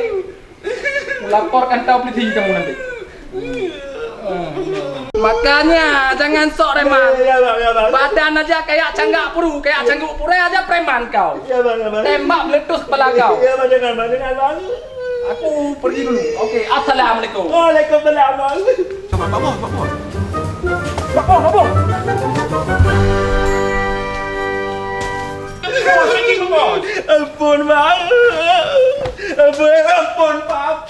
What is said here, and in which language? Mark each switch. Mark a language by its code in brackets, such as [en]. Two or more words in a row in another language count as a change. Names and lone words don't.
[id] Laporkan tahu polisi kamu nanti. Makanya jangan sok reman. Ya, Bang. Badan aja kayak canggak puru, kayak cangguk pure aja preman kau. Ya, Bang. Tembak meletus kepala kau. Ya, Bang, jangan, Bang. Aku pergi dulu. Oke, assalamualaikum. Waalaikumsalam, Bang. Pak Bos. Pak Bos, Pak Bos. Ampun, Pak. Ampun, Pak.